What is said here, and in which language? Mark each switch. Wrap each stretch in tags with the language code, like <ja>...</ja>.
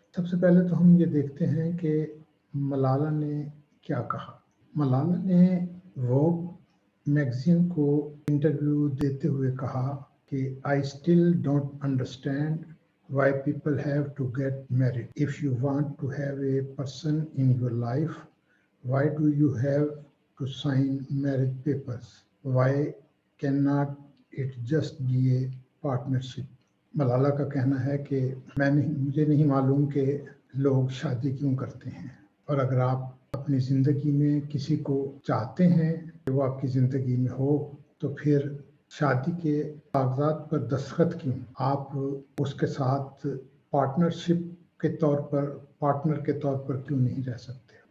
<hi>सबसे पहले तो हम ये देखते हैं कि मलाला ने क्या कहा। मलाला ने वोग मैगज़ीन को इंटरव्यू देते हुए कहा कि</hi> <en>I still don't understand why people have to get married. If you want to have a person in your life, why do you have to sign marriage papers? Why cannot it just be a partnership?</en> <hi>Malala का कहना है कि मुझे नहीं मालूम कि लोग शादी क्यों करते हैं, और अगर आप अपनी ज़िंदगी में किसी को चाहते हैं कि वो आपकी ज़िंदगी में हो, तो फिर शादी के कागजात पर दस्तखत क्यों? आप उसके साथ पार्टनर के तौर पर क्यों नहीं रह सकते?</hi>